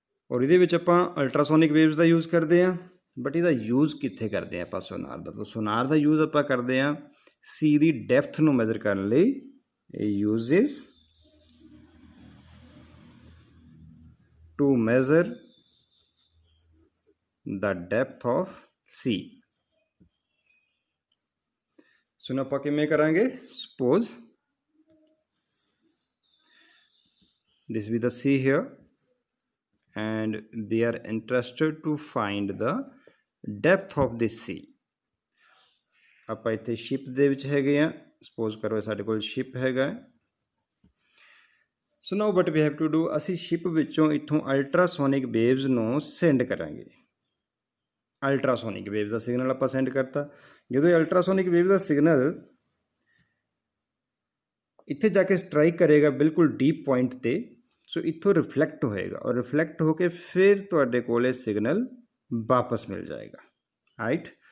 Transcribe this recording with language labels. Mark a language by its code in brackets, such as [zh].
[pa] और ਇਹਦੇ ਵਿੱਚ ਆਪਾਂ ਅਲਟਰਾਸੋਨਿਕ ਵੇਵਸ ਦਾ ਯੂਜ਼ ਕਰਦੇ ਹਾਂ, ਬਟ ਇਹਦਾ ਯੂਜ਼ ਕਿੱਥੇ ਕਰਦੇ ਹਾਂ ਆਪਾਂ ਸੋਨਾਰ ਦਾ? ਤਾਂ ਸੋਨਾਰ ਦਾ ਯੂਜ਼ ਆਪਾਂ ਕਰਦੇ ਹਾਂ ਸੀ ਦੀ ਡੈਪਥ ਨੂੰ ਮੈਜ਼ਰ ਕਰਨ ਲਈ। [en] ਇਹ uses to measure the depth of sea. [pa] ਸੋ ਨਾ ਆਪਾਂ ਕਿਵੇਂ ਕਰਾਂਗੇ? [en] suppose this be the sea here and we are interested to find the depth of this sea. [pa] ਆਪਾਂ ਇੱਥੇ ਸ਼ਿਪ ਦੇ ਵਿੱਚ ਹੈਗੇ ਆ, suppose ਕਰੋ ਸਾਡੇ ਕੋਲ ਸ਼ਿਪ ਹੈਗਾ। [en] so now what we have to do, [pa] ਅਸੀਂ ਸ਼ਿਪ ਵਿੱਚੋਂ ਇੱਥੋਂ ਅਲਟਰਾਸੋਨਿਕ ਵੇਵਸ ਨੂੰ ਸੈਂਡ ਕਰਾਂਗੇ। ਅਲਟਰਾਸੋਨਿਕ ਵੇਵ ਦਾ ਸਿਗਨਲ ਆਪਾਂ ਸੈਂਡ ਕਰਤਾ। ਜਦੋਂ ਇਹ ਅਲਟਰਾਸੋਨਿਕ ਵੇਵ ਦਾ ਸਿਗਨਲ ਇੱਥੇ ਜਾ ਕੇ ਸਟਰਾਈਕ ਕਰੇਗਾ ਬਿਲਕੁਲ ਡੀਪ ਪੁਆਇੰਟ ਤੇ, ਸੋ ਇੱਥੋਂ ਰਿਫਲੈਕਟ ਹੋਏਗਾ ਔਰ ਰਿਫਲੈਕਟ ਹੋ ਕੇ ਫਿਰ ਤੁਹਾਡੇ ਕੋਲ ਇਹ ਸਿਗਨਲ ਵਾਪਸ ਮਿਲ ਜਾਏਗਾ, ਰਾਈਟ।